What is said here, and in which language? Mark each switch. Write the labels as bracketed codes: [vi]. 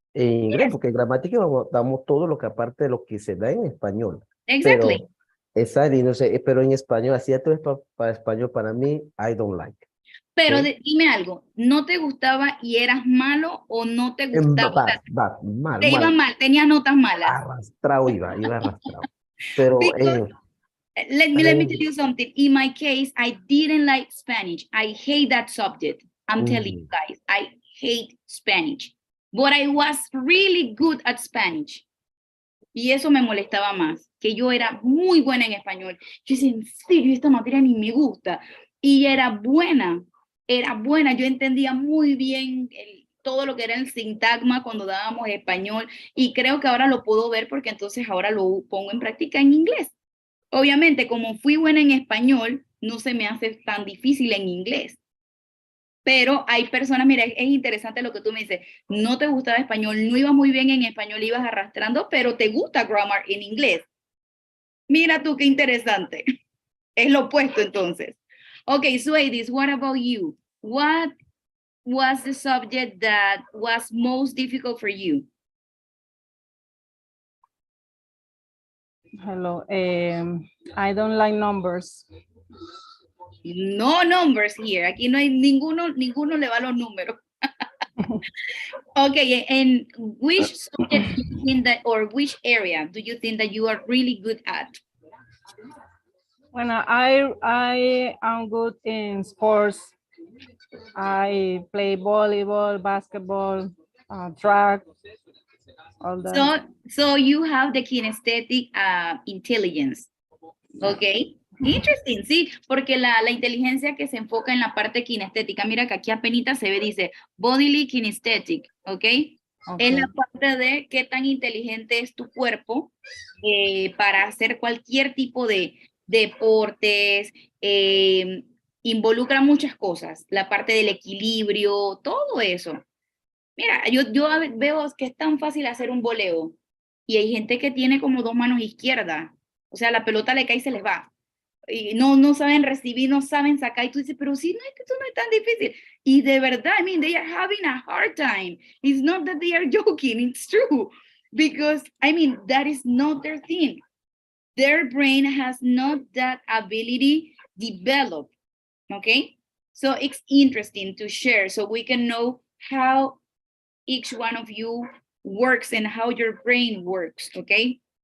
[es] En inglés, porque en gramática damos todo lo que aparte de lo que se da en español. [en] Exactly. [es] No sé, pero en español, así esto es para español, para mí, [en] I don't like. [es] Pero ¿Sí? dime algo, ¿no te gustaba y eras malo o no te gustaba? Mal, Te iba mal, tenías notas malas. Arrastrado iba arrastrado. Pero, [en] Because, let me tell you something. In my case, I didn't like Spanish. I hate that subject. I'm telling you guys, I hate Spanish. But I was really good at Spanish. [es] Y eso me molestaba más, que yo era muy buena en español. Yo decía, en serio, esta materia ni me gusta. Y era buena, yo entendía muy bien todo lo que era el sintagma cuando dábamos español, y creo que ahora lo puedo ver porque entonces ahora lo pongo en práctica en inglés. Obviamente, como fui buena en español, no se me hace tan difícil en inglés. Pero hay personas, mira, es interesante lo que tú me dices, no te gustaba español, no ibas muy bien en español, ibas arrastrando, pero te gusta grammar en inglés. Mira tú qué interesante. Es lo opuesto entonces. [en] Okay, Sueidis, what about you? What was the subject that was most difficult for you? Hello, I don't like numbers. No numbers here. [es] Aquí no hay ninguno le va los números. [en] Okay, and which subject do you think that, or which area do you think that you are really good at? When I am good in sports, I play volleyball, basketball, track, all that. So you have the kinesthetic intelligence, okay? [es] Interesting, sí, porque la inteligencia que se enfoca en la parte kinestética, mira que aquí apenas se ve, dice bodily kinesthetic, ¿ok? Es la parte de qué tan inteligente es tu cuerpo para hacer cualquier tipo de deportes, involucra muchas cosas, la parte del equilibrio, todo eso. Mira, yo veo que es tan fácil hacer un voleo y hay gente que tiene como 2 manos izquierdas, o sea, la pelota le cae y se les va. Y no saben recibir, no saben sacar, y tú dices, pero sí, no es que esto no es tan difícil. Y de verdad, [en] I mean, they are having a hard time. It's not that they are joking, it's true. Because, I mean, that is not their thing. Their brain has not that ability developed, okay? So it's interesting to share so we can know how each one of you works and how your brain works, okay?